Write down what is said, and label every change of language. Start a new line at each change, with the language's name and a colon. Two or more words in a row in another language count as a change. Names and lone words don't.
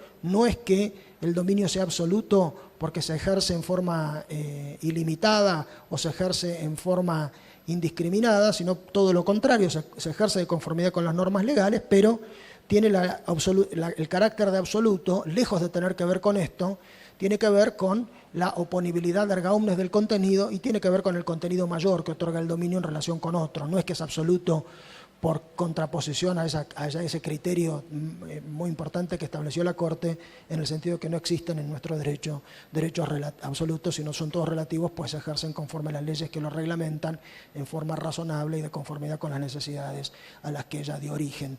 Spanish: No es que el dominio sea absoluto porque se ejerce en forma ilimitada o se ejerce en forma indiscriminada, sino todo lo contrario, se ejerce de conformidad con las normas legales, pero tiene el carácter de absoluto, lejos de tener que ver con esto, tiene que ver con la oponibilidad
Latin: erga omnes
Spanish: del contenido y tiene que ver con el contenido mayor que otorga el dominio en relación con otro. No es que es absoluto por contraposición a ese criterio muy importante que estableció la Corte, en el sentido de que no existen en nuestro derecho derechos absolutos, sino son todos relativos, pues se ejercen conforme a las leyes que los reglamentan en forma razonable y de conformidad con las necesidades a las que ella dio origen.